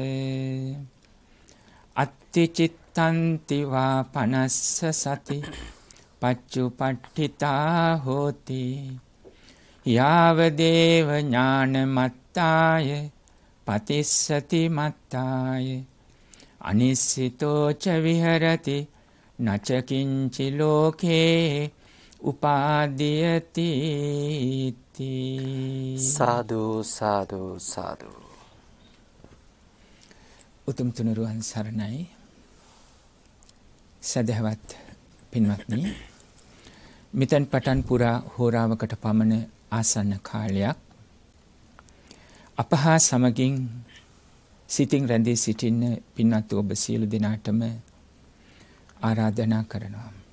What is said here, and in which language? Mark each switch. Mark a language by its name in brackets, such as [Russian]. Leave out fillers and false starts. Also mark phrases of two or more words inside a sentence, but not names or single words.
[Pali] අත්තිචිත්තන්ති වා පනස්ස සති පච්චුපට්ඨිතා හෝති යාව දේව ඥානමත්තාය පතිස්සති මත්තාය අනිස්සිතෝ ච විහෙරති නච කිංචි ලෝකේ උපාදීයති [Sinhala] සාදු සාදු සාදු උතුම් තුනුරුවන් සරණයි සදහවත් පින්වත්නි මෙතෙන් පටන් පුරා හෝරාවකට පමණ ආසන්න කාලයක් අපහා සමගින් සිතින් රැඳී සිටින්න පින්වත් ඔබ සියලු දෙනාටම ආරාධනා කරනවා.